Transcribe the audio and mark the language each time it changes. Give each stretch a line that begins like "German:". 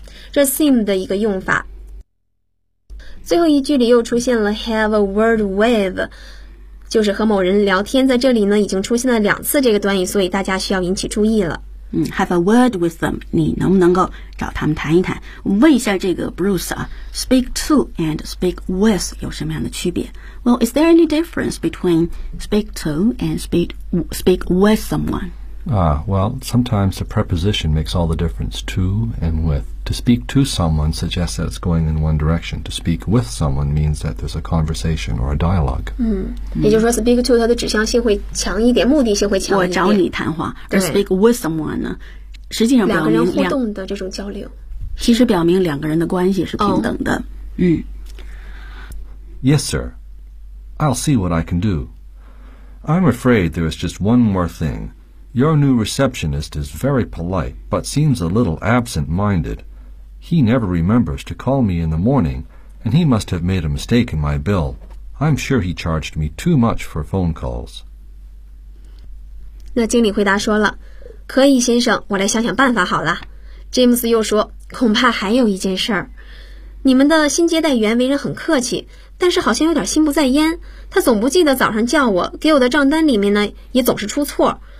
Chinese: 这 seem 的一个用法。最后一句里又出现了 have a word with， 就是和某人聊天，在这里呢已经出现了2次这个短语，所以大家需要引起注意了。
English: Have a word with them.
Chinese: 你能不能够找他们谈一谈？问一下这个 Bruce 啊
English: ，speak to and speak with
Chinese: 有什么样的区别
English: ？Well, is there any difference between speak to and speak with someone? Well, sometimes the preposition makes all the difference. To and with. To speak to someone suggests that it's going in one direction. To speak with someone means that there's a conversation or a dialogue.
Chinese: 也就是说 ，speak to 它的指向性会强一点，目的性会强一点。我找你谈话，而 speak with someone 呢，实际上表明两个人互动的这种交流，其实表明两个人的关系是平等的。
English: Yes, sir. I'll see what I can do. I'm afraid there is just one more thing. Your new receptionist is very polite, but seems a little absent-minded. He never remembers to call me in the morning, and he must have made a mistake in my bill. I'm sure he charged me too much for phone calls.
Chinese: 那经理回答说了，可以，先生，我来想想办法好了。 James又说，恐怕还有一件事儿。你们的新接待员为人很客气，但是好像有点心不在焉。他总不记得早上叫我，给我的账单里面呢，也总是出错。